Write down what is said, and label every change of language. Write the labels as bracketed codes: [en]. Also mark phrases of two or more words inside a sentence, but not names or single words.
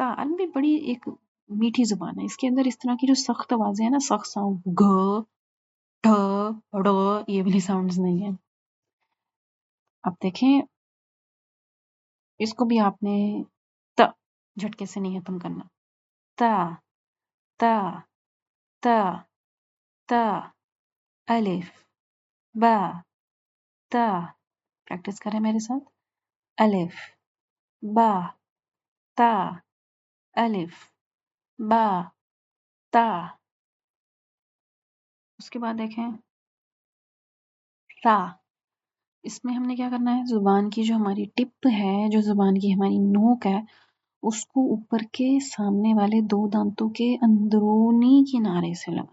[ur] عربی بڑی ایک میٹھی زبان ہے، اس کے اندر اس طرح کی جو سخت آوازیں ہیں نا، سخت ساؤنڈ، گ ڈ ڑ، یہ والی ساؤنڈز نہیں ہیں. اب دیکھیں اس کو بھی آپ نے ت جھٹکے سے نہیں ختم کرنا. [ar] تا تا تا تا، الف با تا. [ur] پریکٹس کریں میرے ساتھ. [ar] الف با تا، الف با تا. [ur] اس کے بعد دیکھیں تا. اس میں ہم نے کیا کرنا ہے، زبان کی جو ہماری ٹپ ہے، جو زبان کی ہماری نوک ہے، اس کو اوپر کے سامنے والے دو دانتوں کے اندرونی کنارے سے لگا.